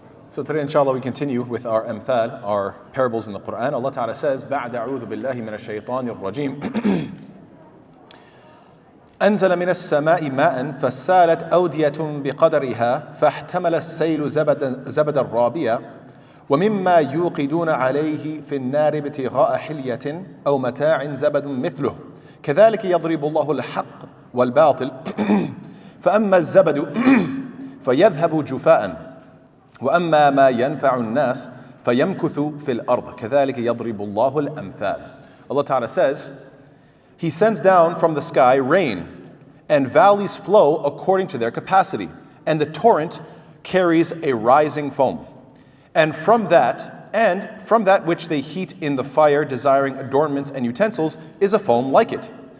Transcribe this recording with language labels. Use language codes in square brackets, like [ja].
[en] So today, inshallah, we continue with our amthal, our parables in the Quran. Allah Ta'ala says, [ar] بَعْدَ أَعُوذُ بِاللَّهِ مِنَ الشَّيْطَانِ الرَّجِيمِ أنزل من السماء ماء فسالت أودية بقدرها فاحتمل السيل زبدا رابيا ومما يوقدون عليه في النار ابتغاء حلية أو متاع زبد مثله كذلك يضرب الله الحق والباطل فأما الزبد فيذهب جفاء وأما ما ينفع الناس فيمكث في الأرض كذلك يضرب الله الأمثال. [en] Allah Ta'ala says, He sends down from the sky rain, and valleys flow according to their capacity, and the torrent carries a rising foam. And from that which they heat in the fire, desiring adornments and utensils, is a foam like it.